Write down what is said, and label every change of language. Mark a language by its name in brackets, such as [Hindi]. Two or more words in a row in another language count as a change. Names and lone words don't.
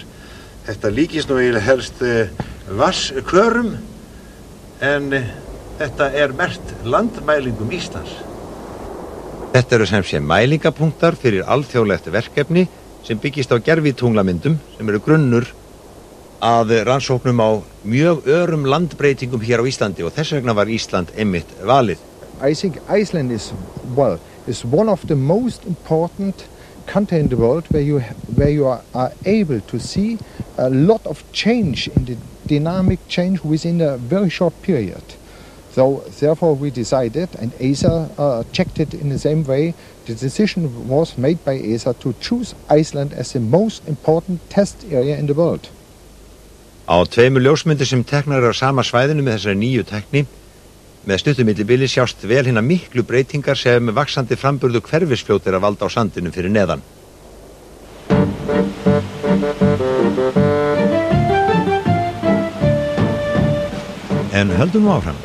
[Icelandic] Þetta líkist nú eiginlega helst vatnskvörum, en þetta merkt landmælingum Íslands. Þetta eru sem sé mælingapunktar fyrir alþjóðlegt verkefni sem byggist á gervitunglamyndum sem eru grunnur að rannsóknum á mjög örum landbreytingum hér á Íslandi og þess vegna var Ísland einmitt valið. [English] I think Iceland is one of the most important countries in the world where you are able to see a lot of change in the dynamic change within a very short period. So therefore we decided, and ESA checked it in the same way. The decision was made by ESA to choose Iceland as the most important test area in the world. [Icelandic] Á tveimur ljósmyndir sem teknar á sama svæðinu með þessari nýju tekni, með stuttu millibili sjást vel hinna miklu breytingar sem vaxandi framburðu hverfisfljót að valda á sandinum fyrir neðan. En höldum nú áfram.